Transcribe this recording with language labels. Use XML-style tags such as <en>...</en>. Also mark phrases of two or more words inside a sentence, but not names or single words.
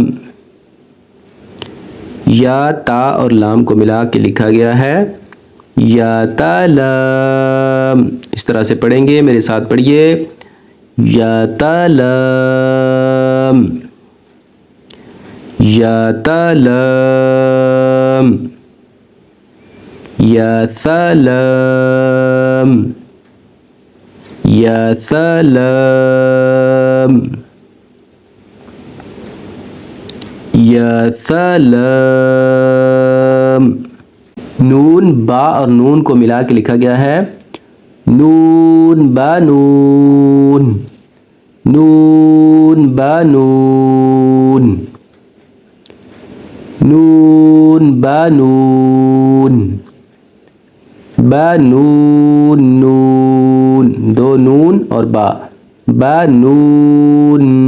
<ur>یا تا اور لام کو ملا کے لکھا گیا ہے یا تا لام، اس طرح سے پڑھیں گے، میرے ساتھ پڑھیے، یا تا لام، یا تا لام، یا سلام، یا سلام، یا سلام۔ نون با اور نون کو ملا کے لکھا گیا ہے نون با نون، نون با نون، نون با نون، با نون نون، دو نون اور با، با نون</ur>